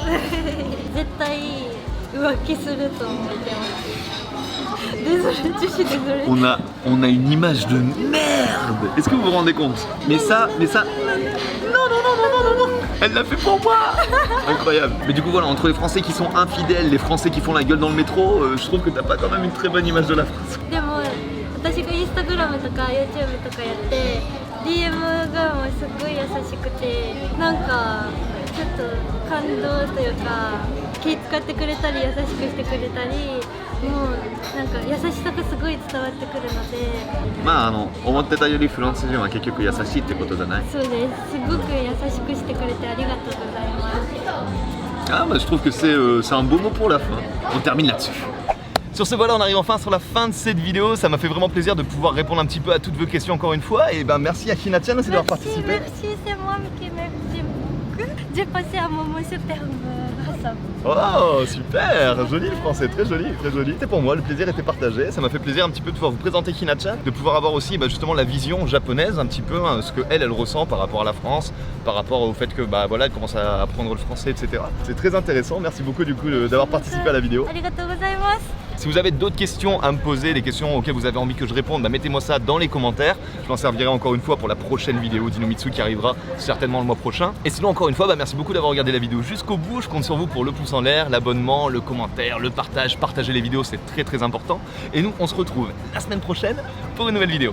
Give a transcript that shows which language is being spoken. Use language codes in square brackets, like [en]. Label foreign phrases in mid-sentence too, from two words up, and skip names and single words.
[fr] Désolée, je suis désolée. On a une image de merde. Est-ce que vous vous rendez compte? Mais ça. Non. Elle l'a fait pour moi. Incroyable. Mais du coup voilà, entre les Français qui sont infidèles, les Français qui font la gueule dans le métro, je trouve que t'as pas quand même une très bonne image de la France. [ja] でも私がインスタグラムとか YouTube とかやって DM がもうすごい優しくて、なんかちょっと感動というか気使ってくれたり優しくしてくれたり、もうなんか優しさがすごい伝わってくるので。まあ思ってたよりフランス人は結局優しいってことじゃない？そうです。すごく優しくしてくれてありがとうございます。 [fr] Ah bah je trouve que c'est un beau mot pour la fin. On termine là-dessus. Sur ce voilà, on arrive enfin sur la fin de cette vidéo. Ça m'a fait vraiment plaisir de pouvoir répondre un petit peu à toutes vos questions encore une fois. Et ben merci à Hina-chan aussi d'avoir participé. Merci, c'est moi qui merci beaucoup. J'ai passé un moment superbe grâce à vous. Oh super, joli le français, très joli, très joli. C'était pour moi, le plaisir était partagé. Ça m'a fait plaisir un petit peu de pouvoir vous présenter Hina-chan, de pouvoir avoir aussi justement la vision japonaise un petit peu, ce que elle ressent par rapport à la France, par rapport au fait que voilà, elle commence à apprendre le français, etc. C'est très intéressant. Merci beaucoup du coup d'avoir participé à la vidéo. [ja] ありがとうございます。 [fr] Si vous avez d'autres questions à me poser, des questions auxquelles vous avez envie que je réponde, bah mettez-moi ça dans les commentaires. Je m'en servirai encore une fois pour la prochaine vidéo d'Inomitsu qui arrivera certainement le mois prochain. Et sinon encore une fois, bah merci beaucoup d'avoir regardé la vidéo jusqu'au bout. Je compte sur vous pour le pouce en l'air, l'abonnement, le commentaire, le partage. Partagez les vidéos, c'est très important. Et nous, on se retrouve la semaine prochaine pour une nouvelle vidéo.